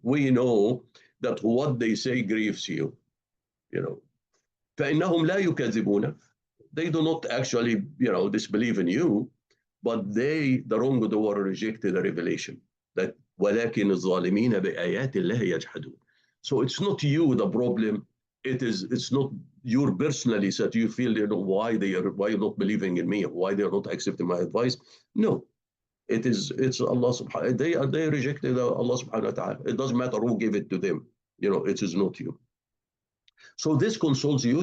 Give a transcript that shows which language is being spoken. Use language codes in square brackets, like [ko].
[en] We know that what they say grieves you. [ar] فإنهم لا يكذبونك. [en] They do not actually, disbelieve in you, but the wrongdoer rejected the revelation. [ar] That ولكن الظالمين بآيات الله يجحدون. [en] So it's not you the problem. It's not you personally that you feel, why you're not believing in me, why they're not accepting my advice. No, it's Allah subhanahu. They rejected Allah subhanahu wa ta'ala. It doesn't matter who gave it to them. It is not you. So this consoles you.